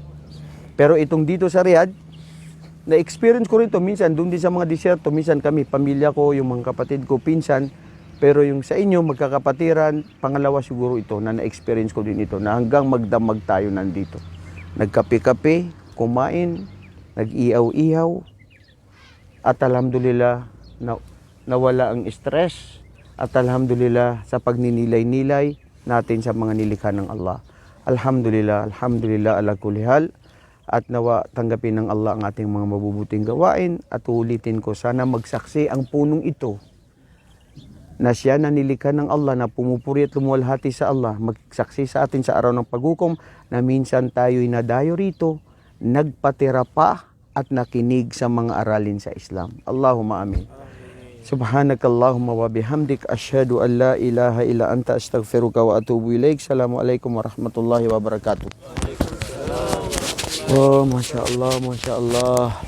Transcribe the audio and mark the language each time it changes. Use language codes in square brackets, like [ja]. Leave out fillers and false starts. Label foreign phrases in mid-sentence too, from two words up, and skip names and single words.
[tl] Pero itong dito sa Riyadh, na-experience ko rin to minsan, doon din sa mga disyerto, minsan kami, pamilya ko, yung mga kapatid ko, pinsan, pero yung sa inyo, magkakapatiran, pangalawa siguro ito, na na-experience ko din ito, na hanggang magdamag tayo nandito. Nagkape-kape, kumain, nag-ihaw-ihaw, at alhamdulillah, nawala ang stress, at alhamdulillah sa pagninilay-nilay natin sa mga nilikha ng Allah. [ar] الحمد لله، الحمد لله على كل حال. [tl] At nawa tanggapin ng Allah ang ating mga mabubuting gawain. At ulitin ko, sana magsaksi ang punong ito na siya na nilikha ng Allah, na pumupuri at lumuwalhati sa Allah. Magsaksi sa atin sa araw ng paghukom na minsan tayo'y nadayo rito, nagpatira pa at nakinig sa mga aralin sa Islam. [ar] اللهم آمين. سبحانك اللهم وبحمدك، أشهد أن لا إله إلا أنت، أستغفرك وأتوب إليك. السلام عليكم ورحمة الله وبركاته. Oh, ما شاء الله، ما شاء الله.